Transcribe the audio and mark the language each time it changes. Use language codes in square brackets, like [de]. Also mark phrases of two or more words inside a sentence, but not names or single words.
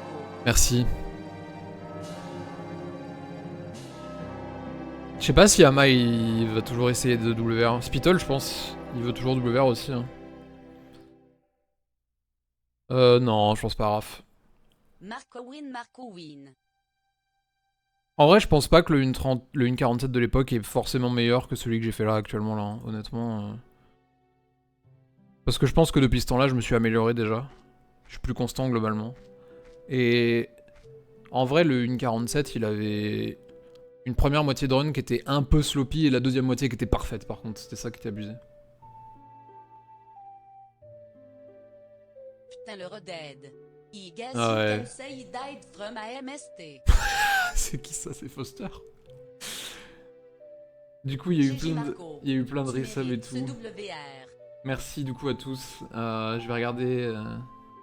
[fr] Merci. Je sais pas si Hama il va toujours essayer de WR. Spittle, je pense, il veut toujours WR aussi. Hein. Non, je pense pas, Raph. Marco win, Marco win. En vrai, je pense pas que le 1.47 de l'époque est forcément meilleur que celui que j'ai fait là actuellement, là, hein, honnêtement. Parce que je pense que depuis ce temps-là, je me suis amélioré déjà. Je suis plus constant globalement. Et en vrai, le 1.47, il avait une première moitié de run qui était un peu sloppy et la deuxième moitié qui était parfaite par contre. C'était ça qui était abusé. Putain, le redead. [en] I guess [fr] Ah ouais. [en] you can say he died from AMST. [fr] C'est qui ça? C'est Foster? Du coup, il y a eu plein de resubs et tout. Merci du coup à tous. Je vais regarder...